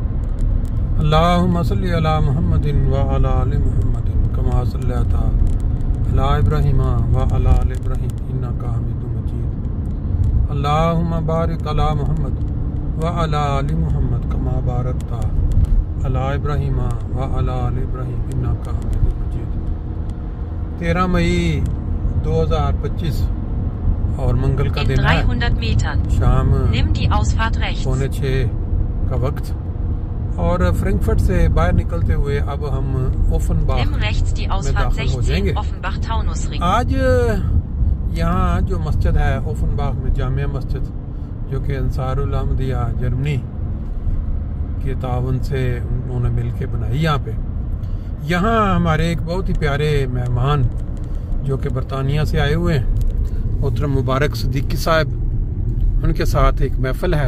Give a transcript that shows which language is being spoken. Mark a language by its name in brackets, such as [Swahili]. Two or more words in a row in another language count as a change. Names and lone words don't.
[Arabic] اللهم صل على محمد وعلى آل محمد كما صليت على إبراهيم وعلى آل إبراهيم إنك حميد مجيد. اللهم بارك على محمد وعلى آل محمد كما باركت على إبراهيم وعلى آل إبراهيم إنك حميد مجيد. [Urdu] 13 مئی 2025 اور منگل کا دن ہے. [German] 300 Metern. [Urdu] شام [German] Nimm die Ausfahrt rechts. [Urdu] 5:45 کا وقت اور فرینکفرٹ سے باہر نکلتے ہوئے اب ہم اوفن باخ [German] Nimm rechts die [Urdu] میں Ausfahrt داخل ہو 16 جائیں گے. Offenbach-Taunus-Ring. آج یہاں جو مسجد ہے اوفن باخ میں جامعہ مسجد، جو کہ انصار الاحمدیہ جرمنی کے تاؤن سے انہوں نے مل کے بنائی، یہاں ہمارے ایک بہت ہی پیارے مہمان جو کہ برطانیہ سے آئے ہوئے ہیں، محترم مبارک صدیقی صاحب، ان کے ساتھ ایک محفل ہے.